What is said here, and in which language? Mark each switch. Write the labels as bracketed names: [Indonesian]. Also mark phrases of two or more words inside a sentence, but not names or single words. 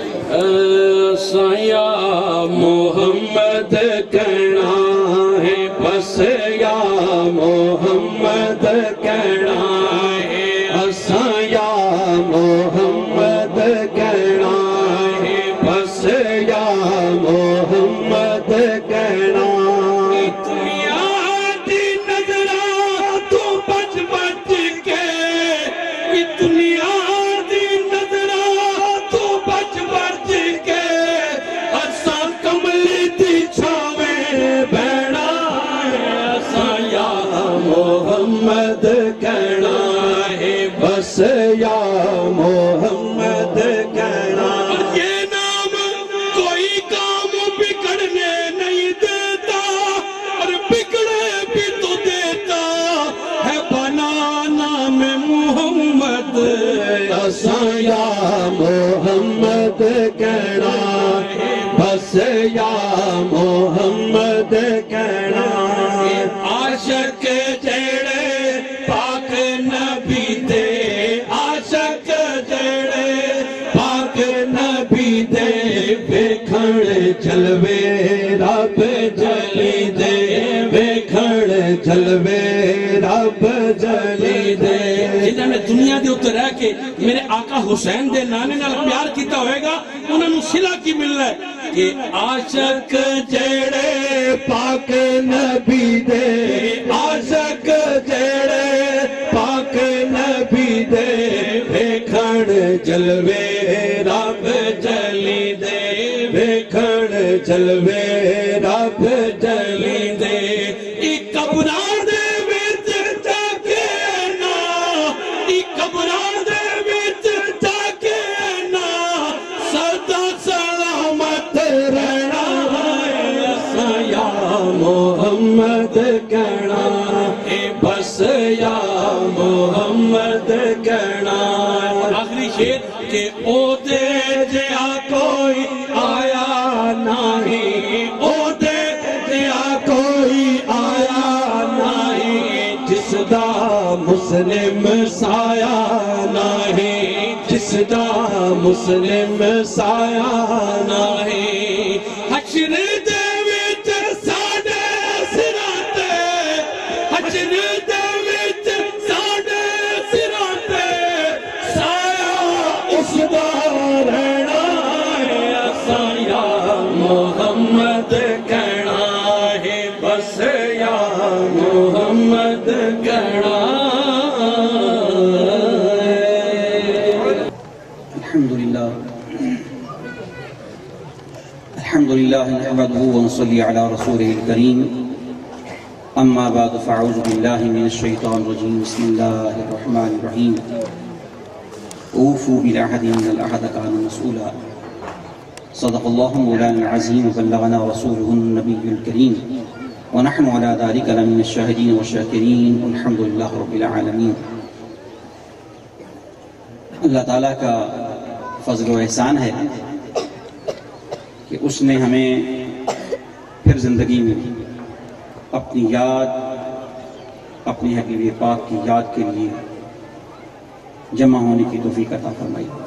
[Punjabi] سیا محمد کہنا ہے بس یا محمد کہنا ہے، سیا محمد کہنا ہے بس یا محمد کہنا۔ دنیا دی نظرہ تو بچ بچ کے، دنیا دی نظرہ تو بچ بچ کے، اساں کملی دی چھاویں بہنا ہے، اساں یا محمد کہنا ہے بس یا محمد کہنا۔ [Urdu] یہ نام کوئی کام بگڑنے نہیں دیتا، اور بگڑے بھی تو دیتا ہے بنا نام محمد، [Punjabi] اساں یا محمد کہنا ہے بس یا محمد کہنا۔ عاشق جڑے پاک نبی دے، عاشق جڑے پاک نبی دے، ویکھن جلوے رب جلی دے، ویکھن جلوے رب جلی دے۔ جنہاں نے دنیا دے اتنے رہ کے میرے آقا حسین دے نانے نال پیار کیتا ہوئے گا، انہوں نے صلہ کی ملنا ہے کہ عاشق جڑے پاک نبی دے، عاشق جڑے پاک نبی دے، ویکھن جلوے رب جلی دے، ویکھن جلوے رب جلی دے۔ ایک قبراں دے وچ جا کے نا، ایک قبراں دے وچ جا کے نا، سدا سلامت رہنا ہے، اساں یا محمد کہنا ہے بس یا محمد کہنا۔ آخری شعر کہ او دے جیا کوئی آیا نہیں، او دے جیا کوئی آیا نہیں، جس دا مسلم سایہ نہیں، جس دا مسلم سایہ نہیں۔ حشر دے وچ ساڈے سراں تے، حشر دے وچ ساڈے سراں تے، سایہ اس دا رہنا ہے، اساں یا محمد کہنا ہے بس یا محمد کہنا ہے۔ [Arabic] الحمدللہ نحمده ونصلي على رسوله الكريم، اما بعد فاعوذ بالله من الشيطان الرجيم، بسم الله الرحمن الرحيم۔ اوفوا بالعهد ان العهد كان مسؤولا، صدق الله مولانا العظيم وبلغنا رسوله النبي الكريم، ونحن على ذلك لمن الشاهدين والشاكرين، والحمد لله رب العالمين۔ [Urdu] اللہ تعالیٰ کا فضل و احسان ہے کہ اس نے ہمیں پھر زندگی میں اپنی یاد، اپنی حبیب پاک کی یاد کے لیے جمع ہونے کی توفیق عطا فرمائی۔